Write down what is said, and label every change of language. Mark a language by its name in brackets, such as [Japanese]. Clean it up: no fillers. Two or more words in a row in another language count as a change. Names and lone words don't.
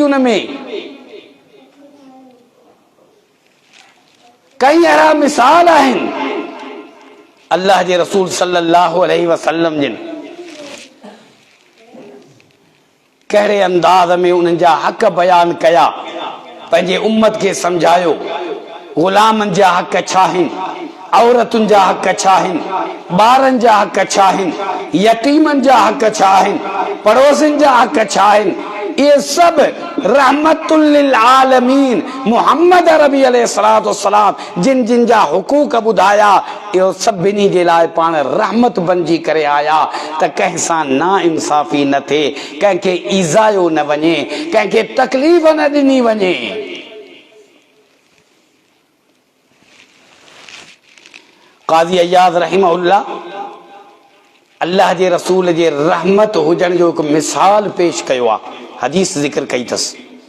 [Sindhi] उनमें कई अहिड़ा मिसाल आहिनि अल्लाह जे रसूल [Arabic] صلى الله عليه وسلم [Sindhi] जिन कहिड़े अंदाज़ में उन्हनि जा हक़ बयान कया, पंहिंजे उम्मत खे समझायो, ग़ुलामनि जा हक़ छा आहिनि, औरतुनि जा हक़ छा आहिनि, ॿारनि जा हक़ छा आहिनि, यतीमनि जा हक़ छा आहिनि, पड़ोसियुनि जा हक़ छा आहिनि। इहे सभु [Arabic] رحمة للعالمين [Sindhi] मुहम्मद अरबी [Arabic] عليه الصلاة والسلام [Sindhi] जिन जिन जा हुकूक ॿुधाया, इहो सभिनी जे लाइ पाण रहमत बणिजी करे आया त कंहिं सां ना इंसाफ़ी न थिए, कंहिंखे ईज़ायो न वञे, कंहिंखे तकलीफ़ न ॾिनी वञे। क़ाज़ी अय्याज़ रहमहुल्लाह अल्लाह जे रसूल जे रहमत हुजण जो हिकु मिसाल पेश कयो आहे, हदीस ज़िक्र कई अथसि।